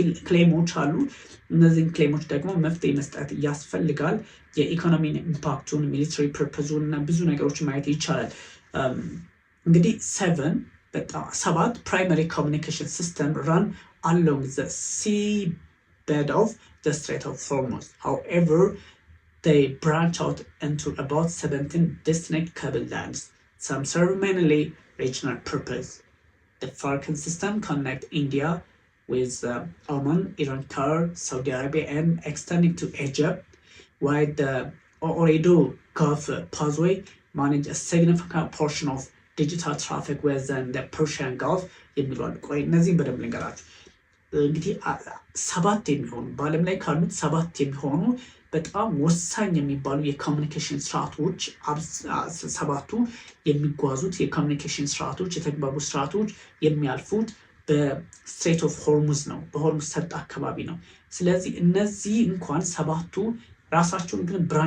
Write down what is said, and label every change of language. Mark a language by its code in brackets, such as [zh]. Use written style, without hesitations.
[am] ክሌሞች አሉ። እነዚህን ክሌሞች ደግሞ መፍትሄ መስጠት ያስፈልጋል። የኢኮኖሚ ኢምፓክቱን፣ ሚሊተሪ ፐርፐዙን እና ብዙ ነገሮች ማየት ይቻላል። እንግዲህ [en] 7 primary communication system run along the sea bed of the Strait of Hormuz. However, they branch out into about 17 distinct cable lines. Some serve mainly regional purpose. The Falcon system connects India with Oman, Iran, Qatar, Saudi Arabia, and extending to Egypt, while the Ooredoo Gulf Pathway manage a significant portion of digital traffic within the Persian Gulf. [am] እነዚህም በደንብ ልንገራችሁ። እንግዲህ 7 የሚሆኑ በዓለም ላይ ካሉት 7 የሚሆኑ በጣም ወሳኝ የሚባሉ የኮሚኒኬሽን ስርዓቶች 7ቱ የሚጓዙት የኮሚኒኬሽን ስርዓቶች የተግባቡ ስርዓቶች የሚያልፉት በስትሬት ኦፍ ሆርሙዝ ነው፣ በሆርሙዝ ሰርጥ አካባቢ ነው። ስለዚህ እነዚህ እንኳን 7ቱ ራሳቸውን ግን